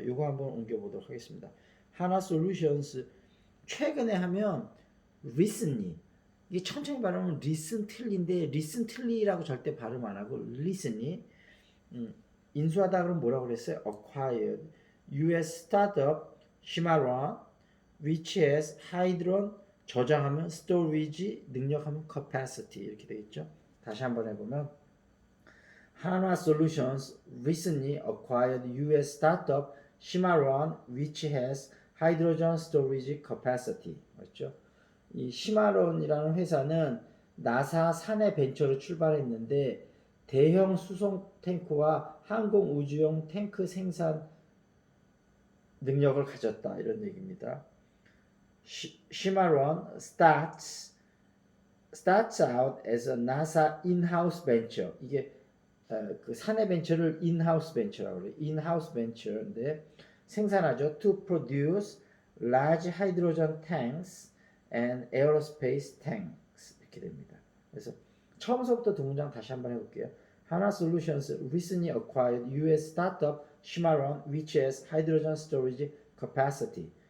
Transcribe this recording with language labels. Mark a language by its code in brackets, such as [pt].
[ko] 이거 한번 옮겨보도록 하겠습니다. 한화솔루션스 최근에 하면 recently 이게 천천히 발음하면 recently인데 recently라고 절대 발음 안 하고 recently 인수하다 그러면 뭐라고 그랬어요? [en] acquired US startup Cimarron which has hydrogen [ko] 저장하면 [en] storage [ko] 능력하면 [en] capacity [ko] 이렇게 되겠죠. 다시 한번 해보면 [en] 한화 Solutions recently acquired US startup Cimarron which has hydrogen storage capacity [ko] 맞죠? 이 시마론이라는 회사는 나사 사내 벤처로 출발했는데 대형 수송 탱크와 항공 우주용 탱크 생산 능력을 가졌다 이런 얘기입니다. [en] Cimarron starts out as a NASA in-house venture. [ko] 이게 그 사내 벤처를 in-house 벤처라고 그래요. in-house 벤처인데 생산하죠. [en] To produce large hydrogen tanks and aerospace tanks [ko] 이렇게 됩니다. 그래서 처음서부터 두 문장 다시 한번 해볼게요. [en] Hana Solutions recently acquired U.S. startup Cimarron, which has hydrogen storage capacity.